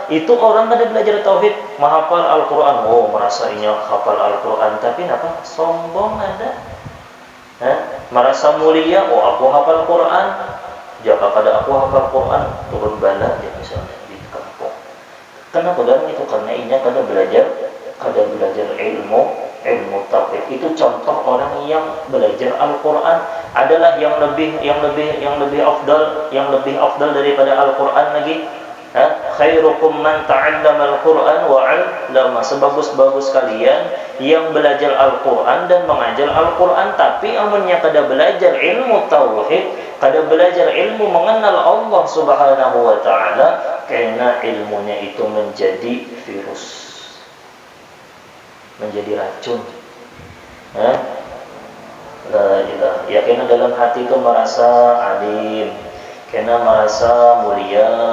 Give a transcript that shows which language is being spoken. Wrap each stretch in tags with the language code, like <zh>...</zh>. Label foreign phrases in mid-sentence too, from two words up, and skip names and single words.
<bjn>Itu orang kada belajar tauhid, menghafal Al-Quran, oh merasa inya hafal Al-Quran, tapi kenapa? Sombong ada. Merasa mulia, oh aku hafal Quran. Jika kada aku hafal Quran, turun bala ya misalnya di kampung. Kenapa? Dan itu karena inya kada belajar ilmu tauhid.</bjn> <id>Itu contoh orang yang belajar Al-Quran adalah yang lebih afdal daripada Al-Quran lagi.</id> <ar>خيركم من تعلم القرآن وعلم.</ar> <bjn>Sebagus-bagus kalian yang belajar Al-Quran dan mengajar Al-Quran, tapi amunnya kada belajar ilmu tauhid, kada belajar ilmu mengenal Allah</bjn> <ar>سبحانه وتعالى,</ar> <bjn>karena ilmunya itu menjadi virus, menjadi racun. Ya kena dalam hati itu merasa alim, kena merasa mulia.</bjn>